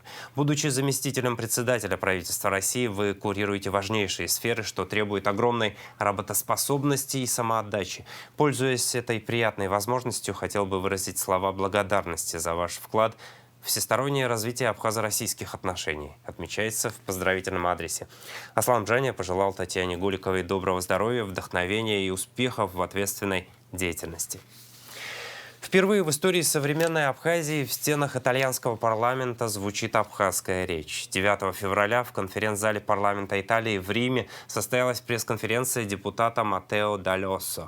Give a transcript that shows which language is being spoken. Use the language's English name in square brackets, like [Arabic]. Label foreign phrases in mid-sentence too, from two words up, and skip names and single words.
[Russian] Будучи заместителем председателя правительства России, вы курируете важнейшие сферы, что требует огромной работоспособности и самоотдачи. Пользуясь этой приятной возможностью, хотел бы выразить слова благодарности за ваш вклад в всестороннее развитие абхазо-российских отношений, отмечается в поздравительном адресе. Аслан Бжаня пожелал Татьяне Голиковой доброго здоровья, вдохновения и успехов в ответственной деятельности. Впервые в истории современной Абхазии в стенах итальянского парламента звучит абхазская речь. 9 февраля в конференц-зале парламента Италии в Риме состоялась пресс-конференция депутата Маттео Д'Альоссо.